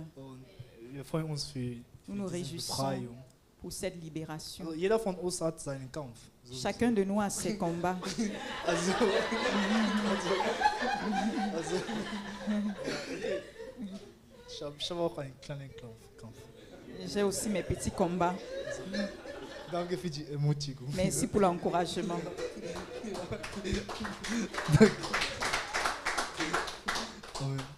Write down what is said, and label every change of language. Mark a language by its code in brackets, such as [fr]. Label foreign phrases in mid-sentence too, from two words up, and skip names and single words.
[de] Und wir freuen uns für [fr] Nous nous [de] diese [fr] réjouissons [de] Befreiung. [fr] pour cette libération. [de] Also jeder von uns hat seinen Kampf. sowieso. [fr] Chacun de nous a ses combats. [de] Also, ich habe auch einen kleinen Kampf. [fr] J'ai aussi mes petits combats. [de] Danke für die Ermutigung. [fr] Merci pour l'encouragement. Amen.